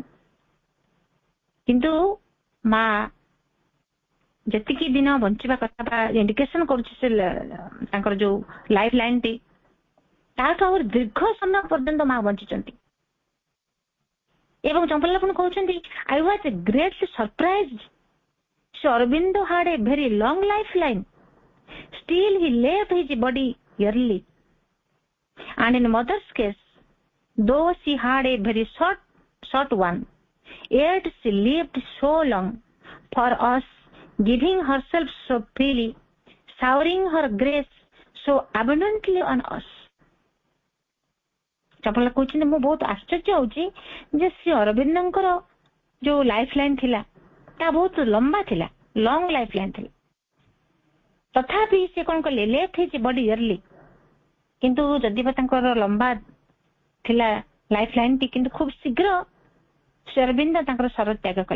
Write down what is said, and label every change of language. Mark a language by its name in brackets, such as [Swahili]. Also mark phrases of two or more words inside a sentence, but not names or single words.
[Odia] କିନ୍ତୁ ମା ଯେତିକି ଦିନ ବଞ୍ଚିବା କଥା ବା ଇଣ୍ଡିକେସନ କରୁଛି ସେ ତାଙ୍କର ଯୋଉ [English] life lineଟି, [Odia] ତାଠୁ ଆହୁରି ଦୀର୍ଘ ସମୟ ପର୍ଯ୍ୟନ୍ତ ମା ବଞ୍ଚିଛନ୍ତି। ଏବଂ ଚମ୍ପଲାଲ କହୁଛନ୍ତି, [English] I was greatly surprised. ଶ୍ରୀ ଅରବିନ୍ଦ had a very long life line. Still he left his body early. And in mother's case, though she had a very short one, yet she lived so long for us, giving herself so freely, showering her grace so abundantly on us. [Odia] ଚମ୍ପଲାଲ କହୁଛନ୍ତି, ମୁଁ ବହୁତ ଆଶ୍ଚର୍ଯ୍ୟ ହଉଛି ଯେ ଶ୍ରୀ ଅରବିନ୍ଦଙ୍କର ଯୋଉ [English] life line [Odia] ଥିଲା ତା ବହୁତ ଲମ୍ବା ଥିଲା, [English] long life line [Odia] ଥିଲା। ତଥାପି ସେ କଣ କଲେ, [English] left his body early. [Odia] କିନ୍ତୁ ଯଦି ବା ତାଙ୍କର ଲମ୍ବା ଥିଲା [English] life lineଟି, [Odia] କିନ୍ତୁ ଖୁବ ଶୀଘ୍ର ଶ୍ରୀ ଅରବିନ୍ଦ ତାଙ୍କର ଶରୀର ତ୍ୟାଗ କଲେ।